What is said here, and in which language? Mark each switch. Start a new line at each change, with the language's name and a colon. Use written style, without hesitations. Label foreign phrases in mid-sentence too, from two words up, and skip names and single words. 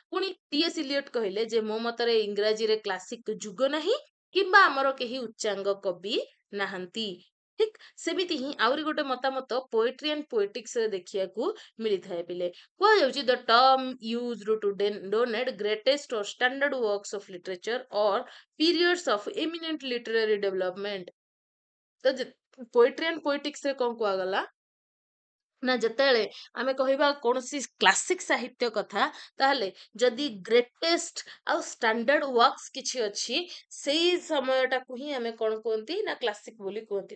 Odia: ପୁଣି ଟିଏସ ଇଲିୟଟ କହିଲେ ଯେ, ମୋ ମତରେ ଇଂରାଜୀରେ କ୍ଲାସିକ ଯୁଗ ନାହିଁ, କିମ୍ବା ଆମର କେହି ଉଚ୍ଚାଙ୍ଗ କବି ନାହାନ୍ତି। ଠିକ ସେମିତି ହିଁ ଆହୁରି ଗୋଟେ ମତାମତ ପୋଏଟ୍ରି ଆଣ୍ଡ ପୋଏଟିକ୍ସ ରେ ଦେଖିବାକୁ ମିଳିଥାଏ ପିଲେ।
English: କୁହାଯାଉଛି, the term used to denote greatest or standard works of literature or periods of eminent literary development।
Odia: ତ ପୋଏଟ୍ରି ଆଣ୍ଡ ପୋଏଟିକ୍ସ ରେ କଣ କୁହାଗଲା ନା ଯେତେବେଳେ ଆମେ କହିବା କୌଣସି କ୍ଲାସିକ ସାହିତ୍ୟ କଥା, ତାହେଲେ ଯଦି ଗ୍ରେଟେଷ୍ଟ ଆଉ
English: standard works
Odia: କିଛି ଅଛି, ସେଇ ସମୟଟାକୁ ହିଁ ଆମେ କଣ କୁହନ୍ତି ନା କ୍ଲାସିକ ବୋଲି କୁହନ୍ତି।